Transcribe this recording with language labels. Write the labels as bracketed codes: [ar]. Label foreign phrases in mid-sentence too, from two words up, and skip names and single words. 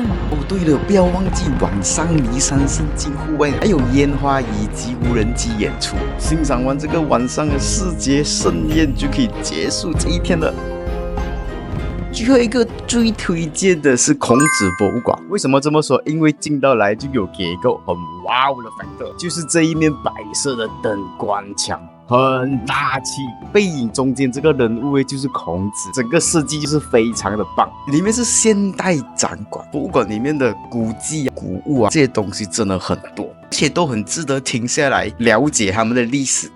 [zh] 哦，對了，不要忘記晚上驪山勝境戶外還有煙花以及無人機演出。欣賞完這個晚上的世界盛宴，就可以結束這一天了。最後一個最推薦的是孔子博物館。為什麼這麼說？因為進到來就有給個很哇的 factor，就是這一面白色的燈光牆，很大氣。背影中間這個人物就是孔子，整個設計就是非常的棒。裡面是現代展館，博物館裡面的古蹟、古物啊，這些東西真的很多，而且都很值得停下來了解他們的歷史。